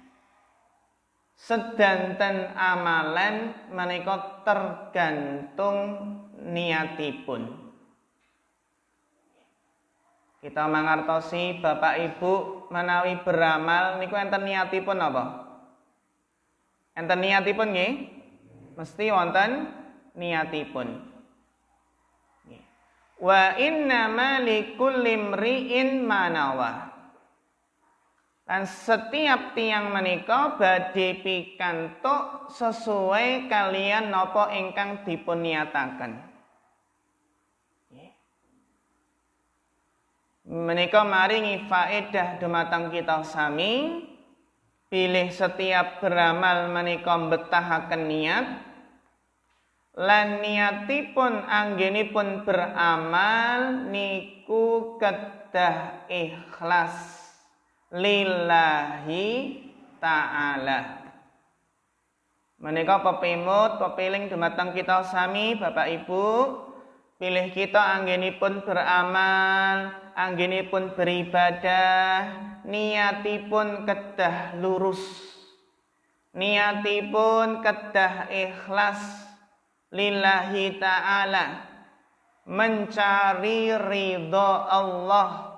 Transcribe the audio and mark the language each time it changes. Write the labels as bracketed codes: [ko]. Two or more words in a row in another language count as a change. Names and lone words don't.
[jv] Sedanten amalan menika tergantung niatipun. Kita mangertosi Bapak Ibu menawi beramal niku enten niatipun apa? Enten niatipun nggih? Mesti wonten niatipun. [ar] وإنما لكل امرئ ما نوى. [jv] Dan setiap tiang menika badhe pikantuk sesuai kalian napa ingkang dipun niyataken. Menika maringi faedah dumateng kita sami, pilih setiap beramal menika mbetahaken niat, lan niatipun anggenipun beramal niku kedah ikhlas [ar] لله تعالى. [jv] Menika pepimut pepiling dumateng kita sami Bapak Ibu, pilih kita anggenipun beramal, anggenipun beribadah, niatipun kedah lurus, niatipun kedah ikhlas [ar] لله تعالى, [jv] mencari ridho Allah.